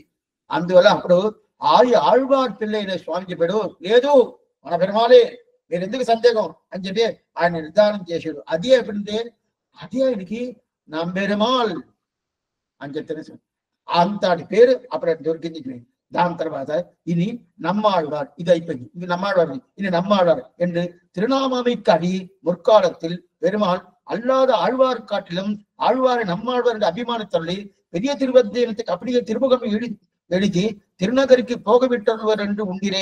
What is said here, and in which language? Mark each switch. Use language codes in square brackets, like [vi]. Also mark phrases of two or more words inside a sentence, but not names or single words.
[te] అందువల్ల అప్పుడు ఆళ్వార్ పిల్లైన స్వామి చెప్పాడు, లేదు మన పెరుమాళే, మీరు ఎందుకు సందేహం అని చెప్పి ఆయన నిర్ధారణ చేశాడు. అదే ఎప్పుడంటే అదే ఆయనకి నమ్పెరుమాళ్ అని చెప్తే అంతటి పేరు అప్పుడు దొరికింది. దాని తర్వాత ఇని நம்மாழ்வார் இது అయిపోయింది. [ta] இது நம்மாழ்வார் இனி நம்மாழ்வார் என்று திருநாமமைக்கு அடி முற்காலத்தில் பெருமாள் அல்லாத ஆழ்வார் காட்டிலும் ஆழ்வாரை நம்மாழ்வார் என்ற அபிமானத்தொள்ளி பெரிய திருவத்தியத்துக்கு அப்படியே திருமுகம் எழுதி திருநகருக்கு போக விட்டவர் என்று உண்டிரே.